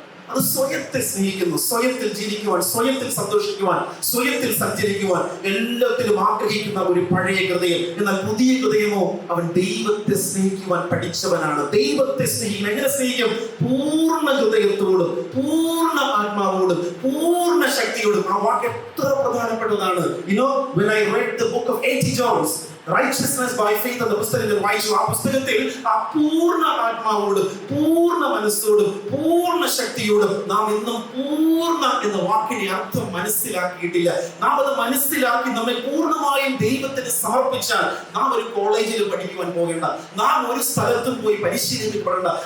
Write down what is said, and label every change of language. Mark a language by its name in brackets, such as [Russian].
[Malayalam] അത് സ്വയത്തെ സ്നേഹിക്കുന്നു, സ്വയത്തിൽ ജീവിക്കുവാൻ, സ്വയത്തിൽ സന്തോഷിക്കുവാൻ, സ്വയത്തിൽ സഞ്ചരിക്കുവാൻ എല്ലാത്തിലും ആഗ്രഹിക്കുന്ന ഒരു പഴയ ഹൃദയം. എന്നാൽ പുതിയ ഹൃദയമോ അവൻ ദൈവത്തെ സ്നേഹിക്കുവാൻ പഠിച്ചവനാണ്. ദൈവത്തെ സ്നേഹിക്കും. എങ്ങനെ സ്നേഹിക്കും? പൂർണ്ണ ഹൃദയത്തോടും പൂർണ്ണ ആത്മാവോടും പൂർണ്ണ ശക്തിയോടും. ആ വാക്ക് എത്ര പ്രധാനപ്പെട്ടതാണ്. [English] When I read the book of A.T. Jones, Righteousness by Faith [Malayalam] എന്ന പുസ്തകത്തിൽ വായിച്ചു. ആ പുസ്തകത്തിൽ ആ പൂർണ്ണ ആത്മാവോടും പൂർണ്ണ മനസ്സോടും പൂർണ്ണ ശക്തിയോടും. നാം ഇന്നും പൂർണ്ണ എന്ന വാക്കിന്റെ അർത്ഥം മനസ്സിലാക്കിയിട്ടില്ല. നാം അത് മനസ്സിലാക്കി നമ്മെ പൂർണ്ണമായും ദൈവത്തിന് സമർപ്പിച്ചാൽ നാം ഒരു കോളേജിൽ പഠിക്കുവാൻ പോകേണ്ട, നാം ഒരു സ്ഥലത്തും പോയി പരിശീലിപ്പിക്കപ്പെടേണ്ട.